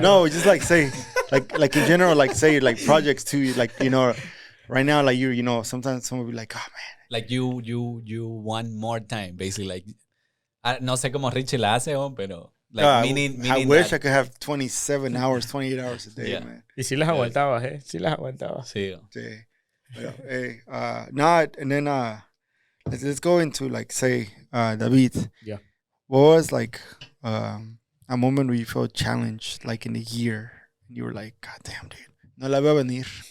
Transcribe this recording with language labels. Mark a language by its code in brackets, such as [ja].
[en] No, just like say, like in general, like say, like projects too, like, right now, like sometimes someone will be like, oh man, like you want more time, basically, like, [es] no sé cómo Richie la hace, pero [en] like meaning I wish I could have 27 hours, 28 hours a day, man. [es] Y si las aguantabas, Sí las aguantabas. Sí. Sí. [en] Pero, hey, and then let's go into, like, say, David. Yeah. What was, like, a moment where you felt challenged, like, in a year, and you were like, God damn, dude, [es] no la veo venir.